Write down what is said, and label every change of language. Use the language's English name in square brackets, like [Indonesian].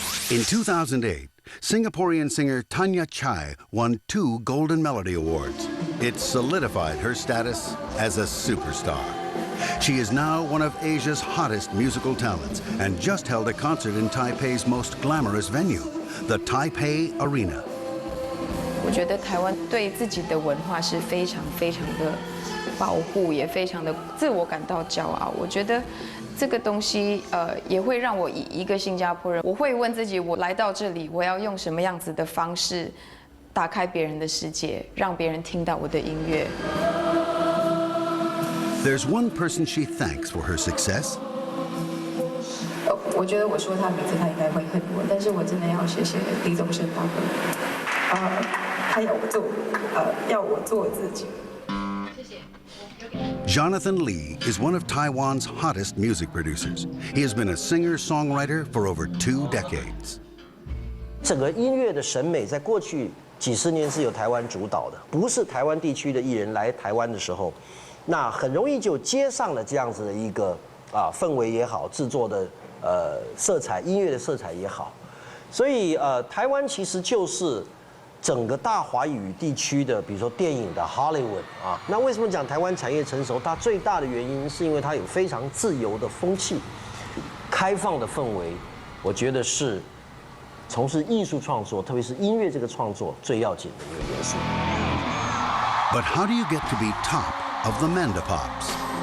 [English] In 2008, Singaporean singer Tanya Chai won 2 Golden Melody Awards. It solidified her status as a superstar. She is now one of Asia's hottest musical talents and just held a concert in Taipei's most glamorous venue, the Taipei Arena. [Chinese] 我觉得台湾对自己的文化是非常非常的保护，也非常的自我感到骄傲。我觉得这个东西也会让我以一个新加坡人，我会问自己，我来到这里，我要用什么样子的方式打开别人的世界，让别人听到我的音乐。 [English] There's one person she thanks for her success. [Chinese] 我觉得我说他名字，他应该会恨我，但是我真的要谢谢李宗盛大哥。他要我做自己。谢谢。 [English] Jonathan Lee is one of Taiwan's hottest music producers. He has been a singer-songwriter for over 2 decades. [Chinese] 整个音乐的审美在过去几十年是由台湾主导的，不是台湾地区的艺人来台湾的时候，那很容易就接上了这样子的一个氛围也好，制作的色彩，音乐的色彩也好，所以台湾其实就是整个大华语地区的，比如说电影的 Hollywood 啊，那为什么讲台湾产业成熟？它最大的原因是因为它有非常自由的风气、开放的氛围，我觉得是从事艺术创作，特别是音乐这个创作最要紧的一个元素。 [English] But how do you get to be top of the Mandapops?